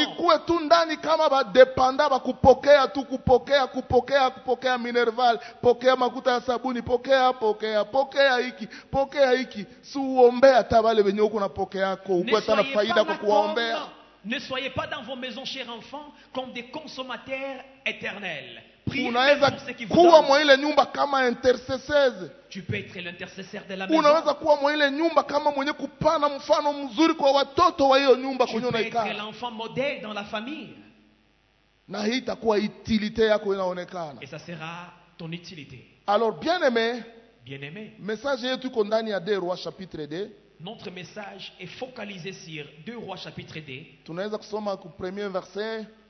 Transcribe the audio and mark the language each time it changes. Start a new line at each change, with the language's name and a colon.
Swahili: Musikuwe tu ndani kama ba dependa ba kupokea tu kupokea Minerval, pokea makuta ya sabuni, pokea hiki. Si uombea tabale wenye huko na pokea yako, ukweta na faida kwa kuombea.
French: Ne soyez pas dans vos maisons chers enfants comme des consommateurs éternels.
Swahili: Unaweza kuwa mwa ile nyumba kama intercesseur.
French: Tu peux être l'intercesseur de la maison.
Swahili: Unaweza kuwa mwa ile nyumba kama mwenye kupana mfano mzuri kwa watoto wa hiyo nyumba kwenye unaikaa.
French: Tu peux être l'enfant modèle dans la famille.
Swahili: Na hii itakuwa utilité yako inaonekana.
French: Et ça sera ton utilité. Alors bien-aimé.
Swahili: Message yetu iko ndani ya 2 Rois chapitre 2.
French: Notre message est focalisé sur 2 Rois chapitre 2.
Swahili: Tunaweza kusoma ku premier verset.